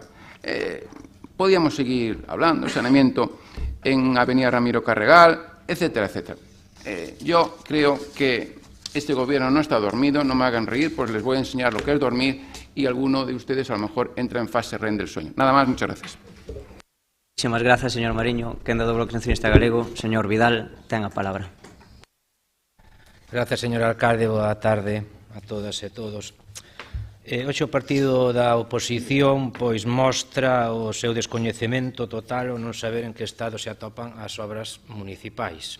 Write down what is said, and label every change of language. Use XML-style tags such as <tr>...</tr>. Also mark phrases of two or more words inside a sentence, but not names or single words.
<es>Podíamos seguir hablando, saneamiento en Avenida Ramiro Carregal, etcétera, etcétera. Yo creo que este gobierno no está dormido, no me hagan reír, pues les voy a enseñar lo que es dormir y alguno de ustedes a lo mejor entra en fase REN del sueño. Nada más, muchas gracias. Muchísimas gracias, señor Mariño.</es> <gl>Quenda do Bloque Nacionalista Galego, señor Vidal, ten a palabra.</gl> <es>Gracias, señor alcalde.</es> <gl>Boa tarde a todas e todos. Hoxe o partido da oposición pois mostra o seu descoñecemento total ou non saber en que estado se atopan as obras municipais.</gl>